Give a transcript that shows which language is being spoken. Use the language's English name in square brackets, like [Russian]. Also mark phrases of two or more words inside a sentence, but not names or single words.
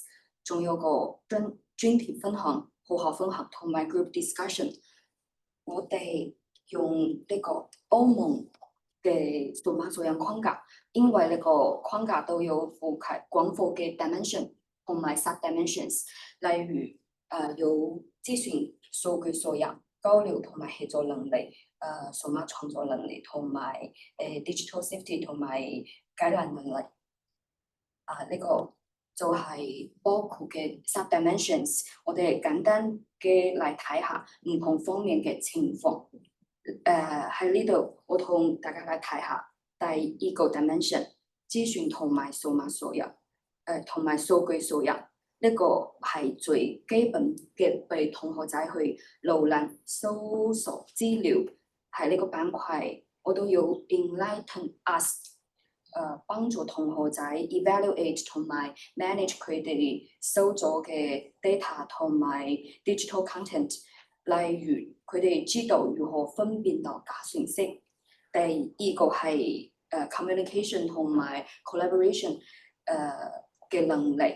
[Cantonese] 仲有個專題分享、學校分享同埋 [English] group discussion。 [Cantonese] 我哋用呢個歐盟嘅數碼素養框架，因為呢個框架都有覆蓋廣闊嘅 dimension 同埋 [English] sub dimensions， [Cantonese] 例如有資訊數據素養、交流同埋協作能力、數碼創作能力同埋 [English] digital safety [Cantonese] 同埋解難能力。呢個就係包括嘅 [English] sub dimensions， [Cantonese] 我哋簡單嘅嚟睇下唔同方面嘅情況。喺呢度，我同大家嚟睇下第一個 dimension， 資訊同埋數碼素養，同埋數據素養。呢個係最基本嘅，俾同學仔去瀏覽、搜索資料。喺呢個板塊，我都要 [English] enlighten us。 [Cantonese] 幫助同學仔 evaluate 同埋 manage 佢哋收咗嘅 data 同埋 [English] digital content， [Cantonese] 例如佢哋知道如何分辨到假信息。第二個係communication 同埋 collaboration 嘅能力。